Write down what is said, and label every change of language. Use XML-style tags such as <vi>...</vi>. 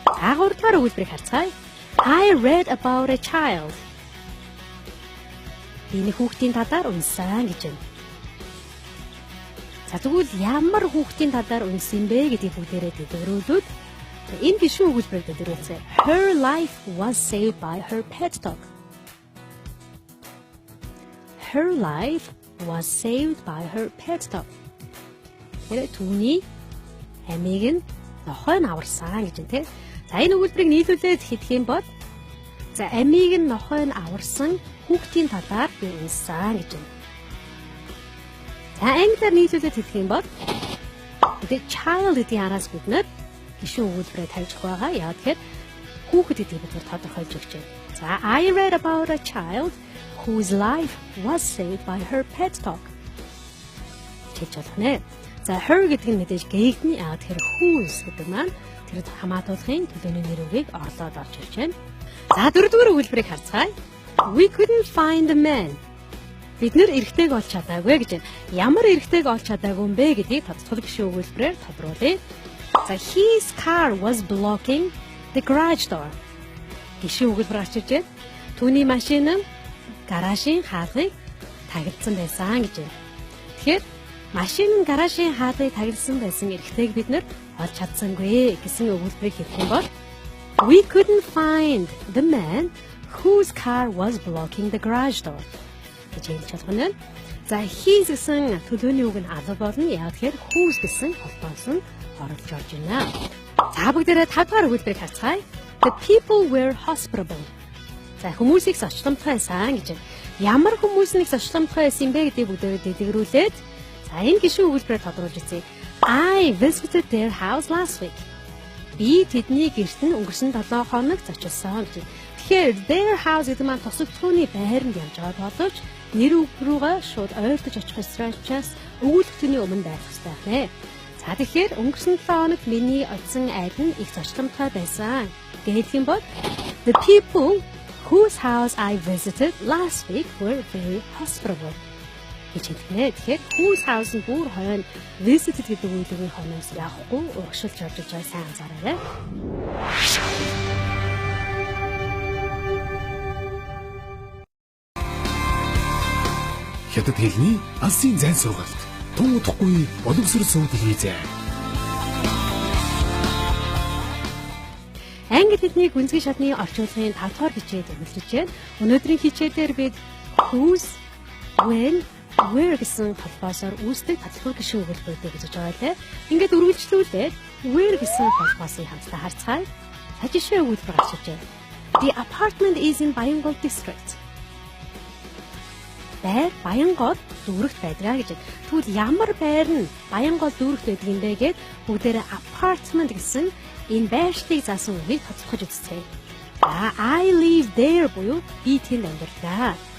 <mn>Агуурдаар өгүүлбэрийг харцгаая.</mn> <en>I read about a child.</en> <mn>Энэ хүүхдийн талаар унсан гэж байна. За тэгвэл ямар хүүхдийн талаар унсан бэ гэдгийг бүгдээрээ дэлгэрүүлээд энэ гишүүн өгүүлбэрээр дэлгэрүүлсэн.</mn> <en>Her life was saved by her pet dog. Her life was saved by her pet dog.</en> <mn>Тэр түүний амийг нь нохой нь аварсан гэж байна те. За энэ өгүүлбэрийг нийлүүлээд хэлэх юм бол за амийг нь нохой нь аварсан хүүхдийн талаар би унсан гэж байна. За англиар нийлүүлээд хэлэх юм бол the child гэдгийн араас бид нар гишүүн өгүүлбэрээр тавьж байгаа. Яа тэгэхээр хүүхэд гэдгийг бид тодорхойлж өгч байна.</mn> <en>За I read about a child whose life was saved by her pet dog.</en> <mn>Чилж болох нэ. За her гэдэг нь мэдээж гээгдний яа тэгэхээр whose гэдэг маань тэр хамаатуулгын төлөөний нэр үгийг орлоод орж ирж байна. За дөрөвдүгээр өгүүлбэрийг харцгаая.</mn> <en>We couldn't find the man.</en> <mn>Бид нэр эрэгтэйг олж чадаагүй гэж байна. Ямар эрэгтэйг олж чадаагүй юм бэ гэдгийг тодтгол гишүүн өгүүлбэрээр тодруулъя.</mn> <en>За his car was blocking the garage door.</en> <mn>Гишүүн өгүүлбэр гарч ирж байна. Түүний машин нь гаражийн хаалгыг тагилдсан байсан гэж байна. Тэгэхээр машин нь гаражийн хаалгыг тагилдсан байсан эрэгтэйг бид нэр олж чадсангүй гэсэн өгүүлбэрийг хэлэх юм бол</mn> <en>we couldn't find the man whose car was blocking the garage door.</en> <mn>гэж хэлж байна. За his гэсэн төлөөний үг нь алга болно. Яг тэгэхээр whose гэсэн холбоос нь оролж орж байна. За бүгдээрээ 5 дахь өгүүлбэрийг харцгаая.</mn> <en>The people were hospitable.</en> <mn>За хүмүүсийг зочломтгой байсан гэж байна. Ямар хүмүүс нэг зочломтгой байсан бэ гэдгийг бүгдээрээ дэлгэрүүлээд за энэ гишүүн өгүүлбэрээр тодруулж үзье.</mn> <en>I visited their house last week.</en> <mn>Би тэдний гэрт нь өнгөрсөн 7 хоног зочилсон гэж. Тэгэхээр</mn> <en>their house</en> <mn>гэдэг маань тусагцхууны байранд явж байгаа боловч нэр үг рүүгээ шууд ойртож очих учраас өгүүлбэртний өмнө байх хэрэгтэй байна. За тэгэхээр өнгөрсөн 7 хоногт миний очисон айл нь их зочломтгой байсан. Гэхэд юм бол</mn> <en>the people whose house I visited last week were very hospitable.</en> <mn>гэж хэлнэ. Тэгэхээр</mn> <en>whose house</en> <mn>нь бүр хойно visited гэдэг үгний хойноос явахгүй урагшилж орж иж байгаа сайн анзаараарай. Хятад хэлний алсын зайн сургалт. Тун удахгүй боловсрол суудаг хийзээ. Англи хэлний гүнзгий шатны орчуулгын 5 дугаар хичээлд эхэлж байна. Өнөөдрийн хичээлээр бид whose, when, where гэсэн холбоосоор үүсдэг татлагын гишүүн өгүүлбэрүүдийг үзэж байгаа лээ. Ингээд үргэлжлүүлээд where гэсэн холбоосыг хамтдаа харцгаая. Хажишээ өгүүлбэр гарч иржээ.</mn> <en>The apartment is in Bayangol district.</en> <mn>Байр Баянгол дүүрэгт байдгаа гэж. Тэгвэл ямар байр нь Баянгол дүүрэгт байдаг юм бэ гэд бүгдээрээ apartment гэсэн энэ байршлыг заасан үгийг тодорхойж үзье.</mn> <en>I live there</en> <mn>буюу би тэнд амьдардаг.</mn>